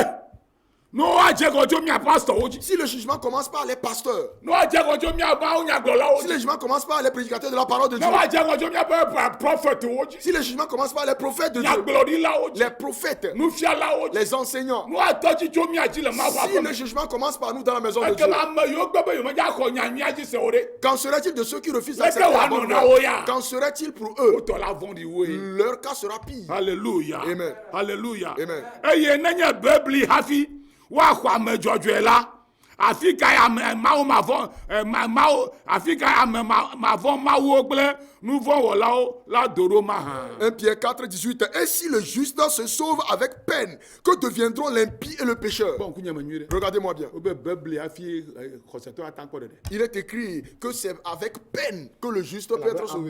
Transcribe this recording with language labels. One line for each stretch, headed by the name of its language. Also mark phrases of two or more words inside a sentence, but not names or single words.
French: Si le jugement commence par les pasteurs, si le jugement commence par les prédicateurs de la parole de Dieu, si le jugement commence par les prophètes de Dieu, les prophètes, les enseignants, si le jugement commence par nous dans la maison de Dieu, qu'en serait-il de ceux qui refusent d'accepter la bonne nouvelle? Qu'en serait-il pour eux? Leur cas sera pire. Alléluia. Amen. Alléluia. Amen. Afrika ya mawo mavon Afrika ya mavon mawo gble nouveau wolao la doro maha. 1 Pierre 4, 18. Et si le juste se sauve avec peine, que deviendront l'impie et le pécheur? Regardez-moi bien. Il est écrit que c'est avec peine que le juste peut être sauvé.